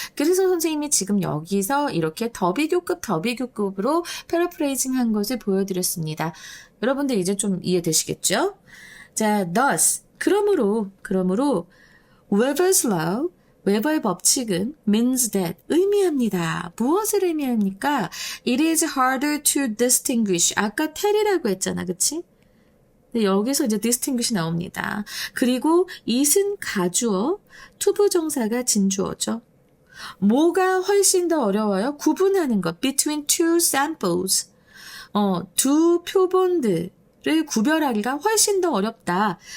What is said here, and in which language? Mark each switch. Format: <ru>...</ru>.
<ko>그래서 선생님이 지금 여기서 이렇게 더 비교급으로 패러프레이징 한 것을 보여드렸습니다. 여러분들 이제 좀 이해되시겠죠? 자,</ko> <en>thus,</en> <ko>그러므로 Weber's law, 웨버의 법칙은</ko> <en>means that,</en> <ko>의미합니다. 무엇을 의미합니까?</ko> <en>It is harder to distinguish.</en> <ko>아까 tell이라고 했잖아, 그치? 근데 여기서 이제 distinguish 나옵니다. 그리고 it은 가주어, 투부정사가 진주어죠. 뭐가 훨씬 더 어려워요? 구분하는 것.</ko> <en>Between two samples.</en> <ko>두 표본들을 구별하기가 훨씬 더 어렵다.</ko>